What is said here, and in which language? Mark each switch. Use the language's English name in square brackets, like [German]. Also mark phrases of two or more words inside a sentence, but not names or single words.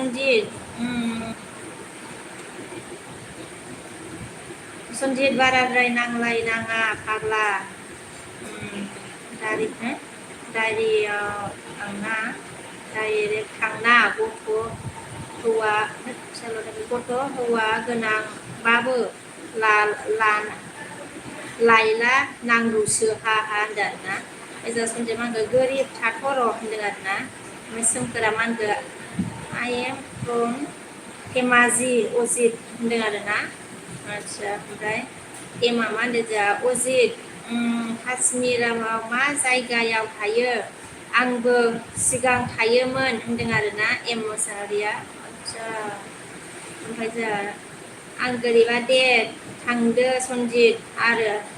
[Bodo] सन्जित बाराद्राय नांलायनाङा फाग्ला दारियाव डाइरेक्ट थांना गथ' हौवा गोनांबाबो लायला नांगौसो हा होनदों आरोना ओजा सन्जित मा होनगोन गोरिब थाथ' र' होनदों आरोना ओमफ्राय सोमखोरा मा होनगोन [English] I am from [Bodo] धेमाजि अजित होनदों आरोना आदसा ओमफ्राय एमा मा होनदों जोंहा अजित काश्मिराव मा जायगायाव थायो आंबो सिगां थायोमोन होनदों आरोना एम मोसाहारिया आदसा ओमफ्राय जोंहा आं गोरिबा दे थांदो सन्जित आरो